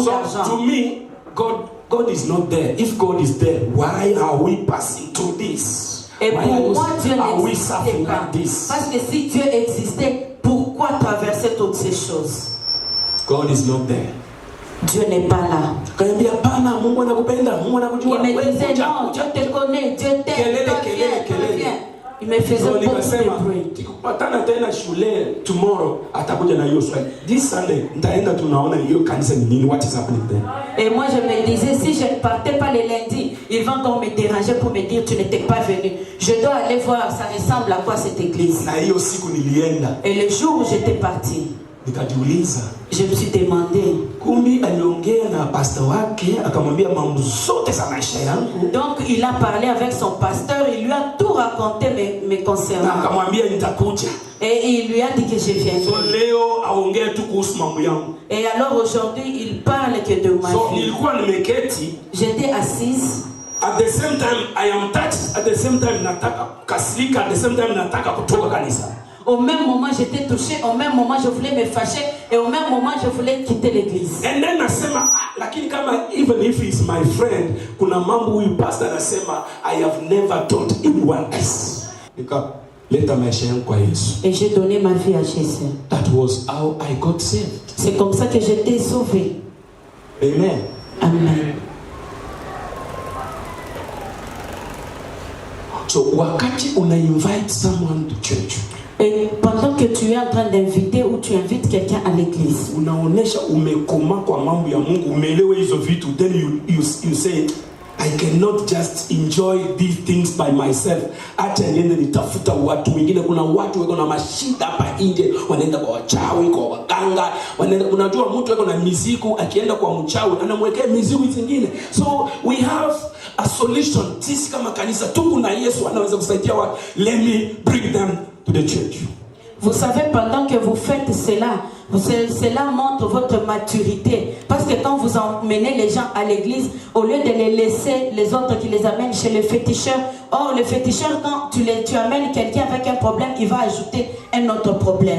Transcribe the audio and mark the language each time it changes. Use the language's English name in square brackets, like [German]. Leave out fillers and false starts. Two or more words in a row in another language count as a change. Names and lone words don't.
[English] So [French] d'argent. [English] to me, God is not there. If God is there, why are we passing through this? [French] Et [English] Why [French] pour moi, Dieu [English] are we [French] n'existait [English] suffering [French] pas. [English] like this? [French] Parce que si Dieu existait, pourquoi traverser toutes ces choses? [English] God is not there. [French] Dieu n'est pas là. [Swahili] Kaniambia hapana, Mungu anakupenda, Mungu anakujua. [French] Il me [Swahili] Wewe [French] disait [Swahili] kuja, [French] non, [Swahili] kuja. [French] Dieu te connaît, Dieu t'aime, [Swahili] Kelele, [French] toi [Swahili] kelele, [French] viens, toi [Swahili] kelele. [French] viens. Il me faisait [English] So [French] beaucoup [Swahili] nikasema [French] de bruit. [Swahili] tukipatana tena shule tomorrow atakuja na hiyo swali. [English] This Sunday [Swahili] nitaenda tunaona hiyo kanisa ni nini, [English] what is happening there. [French] Et moi je me disais, si je ne partais pas le lundi, ils vont donc me déranger pour me dire tu n'étais pas venu. Je dois aller voir, ça ressemble à quoi cette église. [Swahili] Na hiyo siku nilienda [French] Et le jour où j'étais parti, [Swahili] nikajiuliza, [French] je me suis demandé. [Swahili] kumbi aliongea na pastor wake akamwambia mambo zote za maisha yangu. [French] Donc il a parlé avec son pasteur, il lui a tout raconté me [Swahili] Na [French] concernant. [Swahili] akamwambia nitakuja. [French] Et il lui a dit que je [English] So [French] viendrai. [Swahili] leo aongee tu kuhusu mambo yangu. [French] Et alors aujourd'hui, il parle que de ma [English] So [French] vie. [Swahili] nilikuwa nimeketi. [French] J'étais assise. [English] At the same time I am touched. At the same time [Swahili] nataka kasirika. [English] At the same time [Swahili] nataka kutoka kanisa. [French] Au même moment, j'étais touchée. Au même moment, je voulais me fâcher. Et au même moment, je voulais quitter l'église. [English] And then [Swahili] nasema lakini kama [English] even if he is my friend, [Swahili] kuna mambo huyu pastor anasema [English] I have never told anyone else. [Swahili] leta maisha yangu kwa Yesu. [French] Et j'ai donné ma vie à Jésus. [English] That was how I got saved. [French] C'est comme ça que j'étais sauvé. [English] Amen. [French] Amen. [English] So [Swahili] wakati una [English] invite someone to church, [French] Et pendant que tu es en train d'inviter ou tu invites quelqu'un à l'église, [Swahili] unaonesha umekoma kwa mambo ya Mungu, umeelewa hizo vitu, [English] then you say I cannot just enjoy these things by myself. [Swahili] Acha niende nitafuta watu wengine. Kuna watu wako na mashida hapa nje, wanaenda kwa wachawi, kwa waganga, wanaenda, unajua mtu wako na mizigo, akienda kwa mchawi anamwekea mizigo zingine. [English] So we have a solution. [Swahili] Sisi kama kanisa tuko na Yesu anaweza kusaidia watu. [English] Let me bring them to the church. [French] Vous savez, pendant que vous faites cela, cela montre votre maturité. Parce que quand vous emmenez les gens à l'église, au lieu de les laisser les autres qui les amènent chez le féticheur, or le féticheur, quand tu amènes quelqu'un avec un problème, il va ajouter un autre problème.